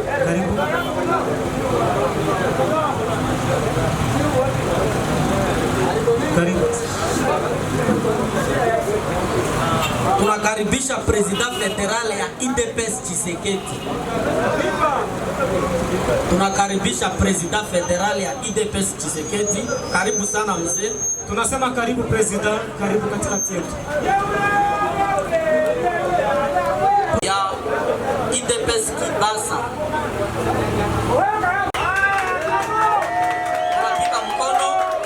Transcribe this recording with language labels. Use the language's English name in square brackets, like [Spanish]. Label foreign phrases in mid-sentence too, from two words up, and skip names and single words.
[Swahili] Tunakaribisha [French] president federal [Swahili] ya IDPS Tshisekedi. Tunakaribisha [French] president federal [Swahili] ya IDPS Tshisekedi. Karibu sana mzee. Tunasema karibu president, karibu katikati yetu. Ya IDPS Kibasa. Tunapika mkono.